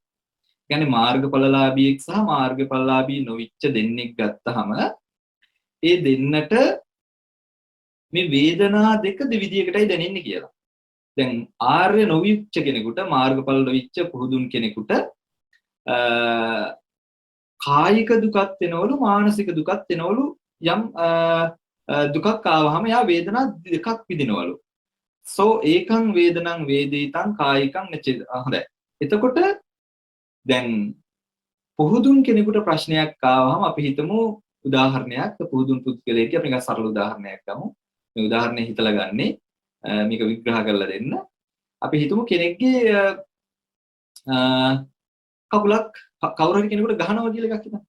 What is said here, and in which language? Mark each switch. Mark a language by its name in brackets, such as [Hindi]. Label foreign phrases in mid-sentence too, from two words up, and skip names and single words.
[Sinhala] කියන්නේ මාර්ගඵලලාභියෙක් සහ මාර්ගඵලලාභී නොවිච්ච දෙන්නෙක් ගත්තහම ඒ දෙන්නට මේ වේදනා දෙක දෙවිදියකටයි දැනෙන්නේ කියලා. දැන් ආර්ය නොවිච්ච කෙනෙකුට මාර්ගඵල නොවිච්ච පුහුදුන් කෙනෙකුට කායික දුකක් වෙනවලු මානසික දුකක් වෙනවලු යම් දුකක් ආවහම යා වේදනා දෙකක් විඳිනවලු. [Pali] සෝ ඒකං වේදනං වේදිතං කායිකං නචේද. [Sinhala] හොඳයි. එතකොට දැන් පුහුදුන් කෙනෙකුට ප්‍රශ්නයක් ආවහම අපි හිතමු උදාහරණයක් පුහුදුන් පුද්ගලයෙක් අපි නිකන් සරල උදාහරණයක් ගමු. මේ උදාහරණය හිතලා ගන්නේ මේක විග්‍රහ කරලා දෙන්න. අපි හිතමු කෙනෙක්ගේ කකුලක් කවුරු හරි කෙනෙකුට ගහනවා කියලා එකක් හිතන්න.